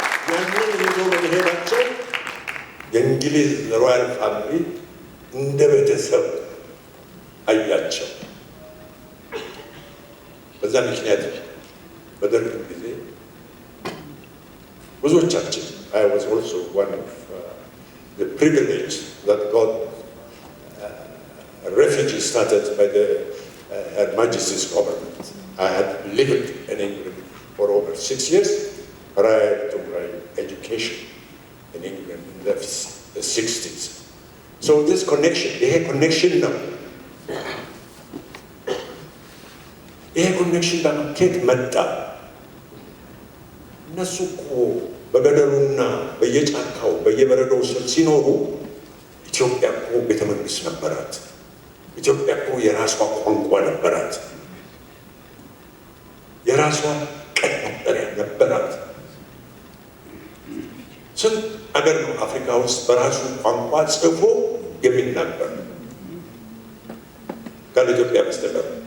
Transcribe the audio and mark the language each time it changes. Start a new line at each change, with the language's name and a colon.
Amharic: ያንን ይዞ በመሄዳቸው የእንግሊዝ ሮያል ፋሚሊ እንደ ቤተሰብ አያቸው። በዛ ምክንያት በደርግ ጊዜ ብዙዎቻችን
English: I was also one of the privilege that got refugees started by the Her Majesty's government. I had lived in England for over 6 years prior to my education in England in the 60s. So this connection,
Amharic: ይሄ ኮኔክሽን ነው። ይሄ ኮኔክሽን ከየት መጣ? እነሱ እኮ በገደሉና በየጫካው በየበረዶው ስር ሲኖሩ ኢትዮጵያ እኮ ቤተ መንግስት ነበራት። ኢትዮጵያ እኮ የራሷ ቋንቋ ነበራት። የራሷ ቀይ መጠሪያ ነበራት። ስንት አገር ነው አፍሪካ ውስጥ በራሱ ቋንቋ ጽፎ የሚናገር ካለ ኢትዮጵያ በስተቀር?